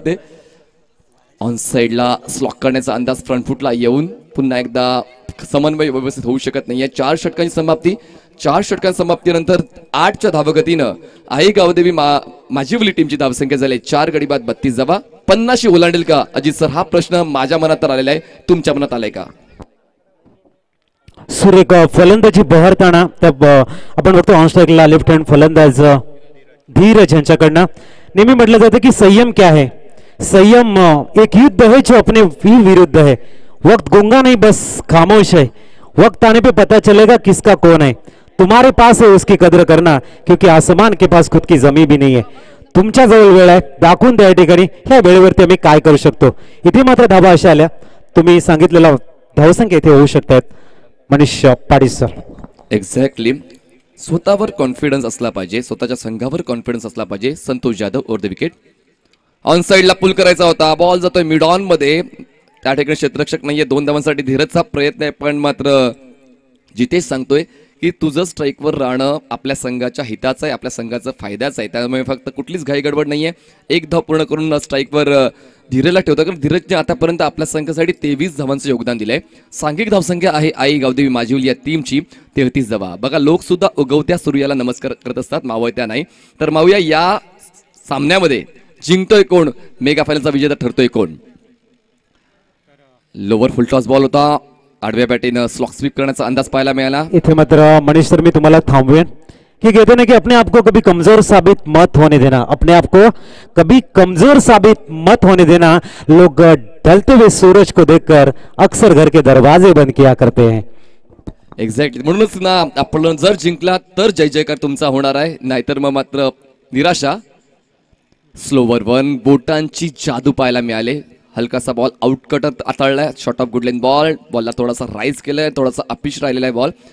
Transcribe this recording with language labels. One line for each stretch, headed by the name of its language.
Marathi: ते ऑन साइडला स्लॉक करण्याचा अंदाज फ्रंट फुटला येऊन पुन्हा एकदा समन्वय व्यवस्थित होऊ शकत नाहीये. 4 षटकांची समाप्ती. 4 षटकांच्या समाप्तीनंतर 8च्या धावगतीनं आई गावदेवी माजिवली टीमची धावसंख्या झाली 4 गडी बाद 32 धावा 50 ओलांडेल का अजित सर? हा प्रश्न माझ्या मनात तर आलेला आहे, तुमच्या मनात आलाय का? सुरेख फलंदाजी बहरताना आपण बघतो ऑन स्ट्राईकला लेफ्ट हँड फलंदाज धीरज यांच्याकडनं नेहमी म्हटलं जातं की
Hindi: संयम क्या है, संयम एक युद्ध है जो अपने वीर विरुद्ध है, वक्त गूंगा नहीं बस खामोश है, वक्त आने पे पता चलेगा किसका कौन है, तुम्हारे पास है उसकी कदर करना क्योंकि आसमान के पास खुद की जमीन भी नहीं है.
Marathi: तुमच्या जवळ वेळ आहे, दाखवून द्या या ठिकाणी ह्या वेळेवरती आम्ही काय करू शकतो. इथे मात्र धाबा अशा आल्या, तुम्ही सांगितलेला धावसंख्या इथे होऊ शकतात. मनीष पाटील सर. एक्झॅक्टली, स्वतःवर कॉन्फिडन्स असला पाहिजे, स्वतःच्या संघावर कॉन्फिडन्स असला पाहिजे. Santosh Jadhav over the wicket. On साइडला पुल करायचा होता, बॉल जातोय मिड ऑन मध्ये, त्या ठिकाणी क्षेत्ररक्षक नाहीये. 2 धावांसाठी धीरजचा प्रयत्न आहे, पण मात्र जितेश सांगतोय की तुझं स्ट्राईकवर राहणं आपल्या संघाच्या हिताचं आहे, आपल्या संघाचा फायद्याचं आहे. त्यामुळे फक्त कुठलीच घाई गडबड नाहीये. 1 धाव पूर्ण करून स्ट्राईकवर धीरजला ठेवतो, कारण धीरजने आतापर्यंत आपल्या संघासाठी 23 धावांचं योगदान दिलंय. सांघिक धावसंख्या आहे आई गावदेवी माझीवली या टीमची 33 धावा. बघा, लोक सुद्धा उगवत्या सूर्याला नमस्कार करत असतात, मावळत्या नाही. तर मावूया या सामन्यामध्ये जिंकतोय कोण, मेगा फायनलचा विजेता ठरतोय कोण? लोअर फुल टॉस बॉल होता, आडव्या बॅटीनं स्लॉक स्वीप करण्याचा अंदाज पाहायला मिळाला. इथे मात्र मनीष सर मी तुम्हाला थांबवेन कि
Hindi: कहते ना कि अपने आप को कभी कमजोर साबित मत होने देना, अपने आप को कभी कमजोर साबित मत होने देना. लोग ढलते हुए सूरज को देखकर अक्सर घर के दरवाजे बंद किया करते हैं.
Marathi: एक्झॅक्टली, म्हणूनच ना आपण जर जिंकला तर जय जयकार तुमचा होणार आहे, नाहीतर मग मात्र निराशा. स्लोवर 1, बोटांची जादू पाहायला मिळाले. हलकासा बॉल आउटकटत आतळलाय, शॉर्ट ऑफ गुडलेन बॉल, बॉलला थोडासा राईज केलाय, थोडासा अपिश राहिलेला आहे बॉल.